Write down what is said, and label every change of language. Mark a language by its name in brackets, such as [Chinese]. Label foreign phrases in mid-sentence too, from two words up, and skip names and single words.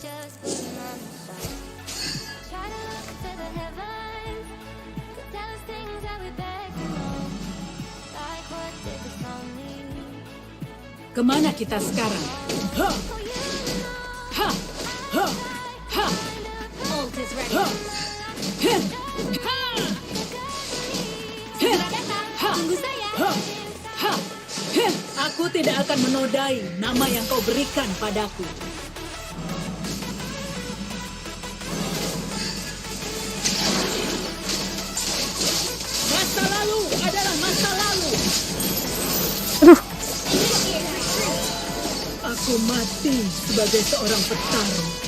[Indonesian] Kemana kita sekarang? Ha! Ha! Ha! Ha! [English] Ult is ready. Ha! Heh! Ha! Heh! Ha! [Indonesian] Tunggu saya. Ha! Ha! Heh! Aku tidak akan menodai nama yang kau berikan padaku. Masa lalu adalah masa lalu. Aku mati sebagai seorang petarung.